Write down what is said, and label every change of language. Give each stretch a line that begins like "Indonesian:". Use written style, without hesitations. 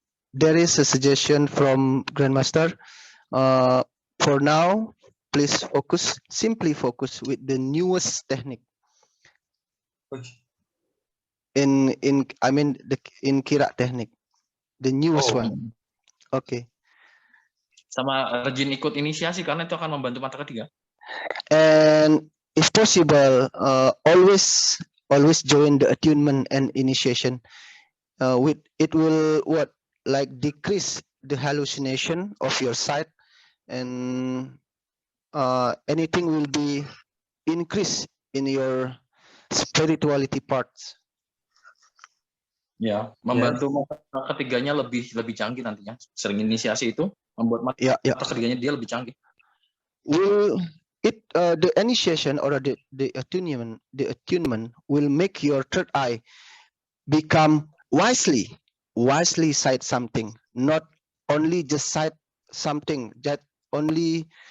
English: There is a suggestion from Grandmaster. For now, please simply focus with the newest technique. Okay. In Kira technique, the newest one. Okay.
Indonesian: Sama rajin ikut inisiasi karena itu akan membantu matematika.
English: And if possible, always join the attunement and initiation. It will decrease the hallucination of your sight, and anything will be increased in your spirituality parts.
Indonesian: Ya, membantu mata ketiganya lebih canggih nantinya. Sering inisiasi itu membuat mata ketiganya dia lebih canggih.
English: The initiation or the attunement will make your third eye become wisely sight something, not only just sight something that only